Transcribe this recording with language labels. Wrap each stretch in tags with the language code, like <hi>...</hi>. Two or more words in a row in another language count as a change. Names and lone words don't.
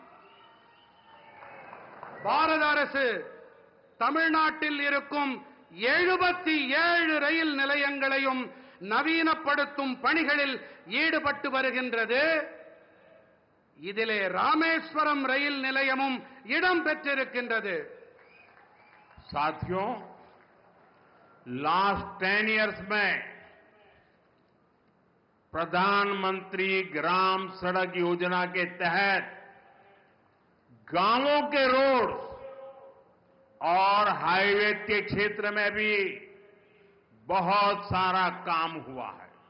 <ta>பாரத அரசு தமிழ்நாட்டில் இருக்கும் 77 ரயில் நிலையங்கள் திட்டங்களையும் நவீனப்படுத்தும் பணிகளில் ஈடுபட்டு வருகின்றது. இதிலே ராமேஸ்வரம் ரயில் நிலையமும் இடம் பெற்றிருக்கின்றது.</ta> <hi>साथियों,</hi> <en>last 10 years</en> <hi>में प्रधानमंत्री ग्राम सड़क योजना के तहत गांवों के रोड और हाईवे के क्षेत्र में भी बहुत सारा काम हुआ है.</hi>